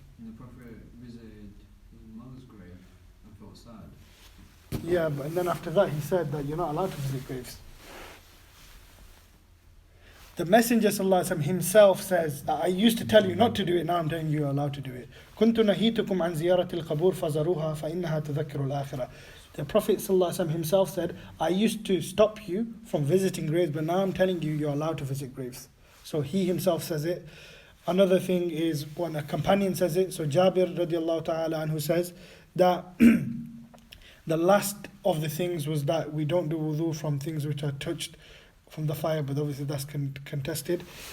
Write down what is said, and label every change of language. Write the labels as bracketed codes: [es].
[en] And the Prophet visited his mother's grave and felt sad. Yeah, but and then after that he said that you're not allowed to visit graves. The Messenger ﷺ himself says that I used to tell you not to do it, now I'm telling you you're allowed to do it. [ar] كنت نهيتكم عن زيارة القبور فزاروها فإنها تذكر الآخرة. [en] The Prophet ﷺ himself said, I used to stop you from visiting graves, but now I'm telling you you're allowed to visit graves. So he himself says it. Another thing is when a companion says it, so Jabir radiallahu ta'ala anhu says that the last of the things was that we don't do wudu from things which are touched from the fire, but obviously that's contested.